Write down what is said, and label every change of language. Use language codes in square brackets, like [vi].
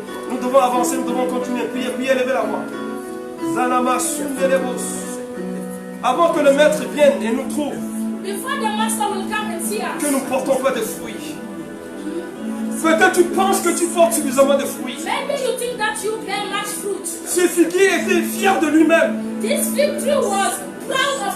[fr] Nous devons avancer, nous devons continuer. Priez, levez la voix. Zanama sundelebos. Avant que le maître vienne et nous trouve, [en] Before the master will come and see us, [fr] que nous ne portons pas de fruits. Peut-être tu penses que tu portes suffisamment de fruits. [en] maybe you think that you bear much fruit. [fr] Ce figuier était fier de lui-même. [en] This victory was proud of